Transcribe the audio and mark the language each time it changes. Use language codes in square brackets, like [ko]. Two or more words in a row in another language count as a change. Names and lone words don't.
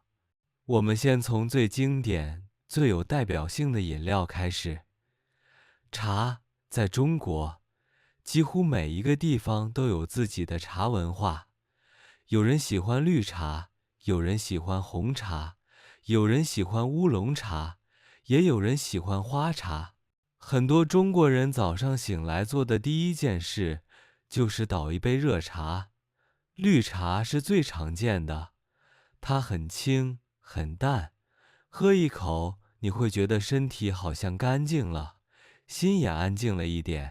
[zh] 我們先從最經典、最有代表性的飲料開始。茶在中國，幾乎每一個地方都有自己的茶文化。有人喜歡綠茶，有人喜歡紅茶，有人喜歡烏龍茶，也有人喜歡花茶。很多中國人早上醒來做的第一件事，就是倒一杯熱茶。綠茶是最常見的，它很輕，很淡，喝一口你會覺得身體好像乾淨了，心也安靜了一點。